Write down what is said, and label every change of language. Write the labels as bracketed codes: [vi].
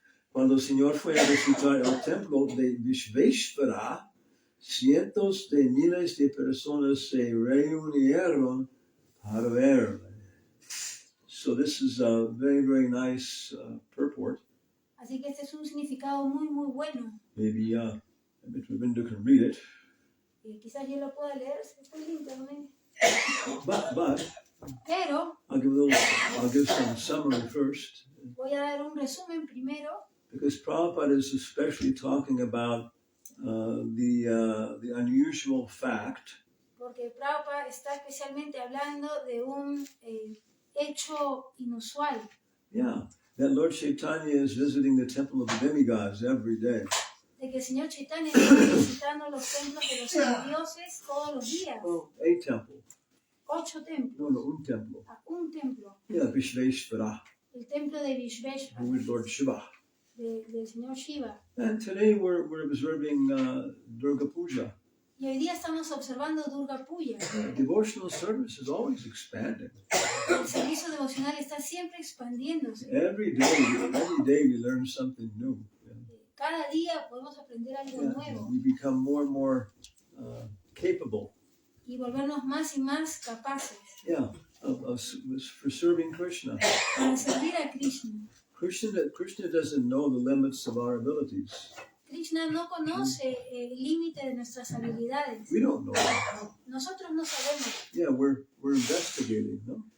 [es] Cuando el Señor fue a visitar el templo de Vishveshvara, cientos de miles de personas se reunieron para verle. [en] So this is a very, very nice purport. [es] Así que este es un significado muy, muy bueno. [en] Maybe Mitravinda can read it. [es] Quizás yo lo pueda leer si está en internet. [en] But [es] Pero [en] I'll give some summary first. [es] voy a dar un resumen primero. [en] Because Prabhupada is especially talking about the unusual fact [es] Porque Prabhupada está especialmente hablando de un hecho inusual. [en] Yeah, that Lord Chaitanya is visiting the temple of the demigods every day. [es] De que el Señor Chaitanya está visitando los templos de los semidioses todos los días. [en] Well, a temple. [es] 8 templos. No, un templo. Un templo. [en] Yeah, Vishveshvara, [es] El templo de Vishveshvara. [en] who is Lord Shiva. [es] Del Señor Shiva. [en] And today we're observing Durga Puja. [es] Y hoy día estamos observando Durga Puja. [en] Devotional service is always expanding. [es] El servicio devocional está siempre expandiéndose. [en] Every day we learn something new. [es] Cada día podemos aprender algo nuevo. [en] We become more and more capable. [es] Y volvernos más y más capaces. [en] Yeah, for serving Krishna. [es] Para servir a Krishna. [en] Krishna doesn't know the limits of our abilities. [es] Krishna no conoce el límite de nuestras habilidades. [en] We don't know. [es] Nosotros no sabemos. [en] Yeah, we're investigating, no?